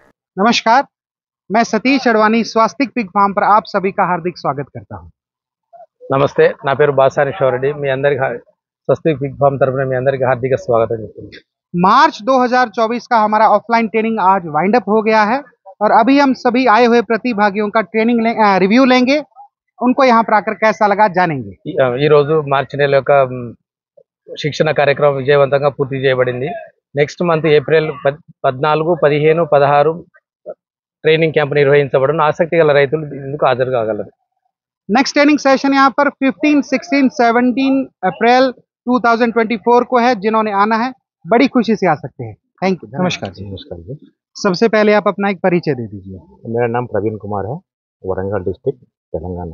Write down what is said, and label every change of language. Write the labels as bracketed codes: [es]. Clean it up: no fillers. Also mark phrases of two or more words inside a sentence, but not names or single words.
[hi] नमस्कार, मैं सतीश अडवाणी स्वास्तिक पिग फार्म पर आप सभी का हार्दिक स्वागत करता हूं। [te] నమస్తే నా పేరు బాసాని శివరెడ్డి మీ అందరికి స్వస్తిక్ పిగ్ ఫార్మ్ తరపున మీ అందరికి హార్దిక స్వాగతం చెప్తున్నాను। [hi] मार्च 2024 का हमारा [en] offline training [hi] आज [en] wind up [hi] हो गया है और अभी हम सभी आए हुए प्रतिभागियों का रिव्यू लेंगे, उनको यहाँ पर आकर कैसा लगा जानेंगे। [te] ఈ రోజు మార్చి నెల యొక్క శిక్షణ కార్యక్రమం విజయవంతంగా పూర్తి చేయబడింది। [en] next month [te] ఏప్రిల్ 14, 15, 16 [en] training camp [te] నిర్వహించబడును। ఆసక్తి గల రైతులు ఇందుకు హాజరు కాగలరు। [en] next training session [hi] यहाँ पर 15, 16, 17 अप्रैल 2024 को है। जिन्होंने आना है बड़ी खुशी से आ सकते हैं। [en] thank you. [hi] नमस्कार जी। नमस्कार जी। सबसे पहले आप अपना एक परिचय दे दीजिए। मेरा नाम प्रवीण कुमार है, वरंगल डिस्ट्रिक्ट तेलंगाना।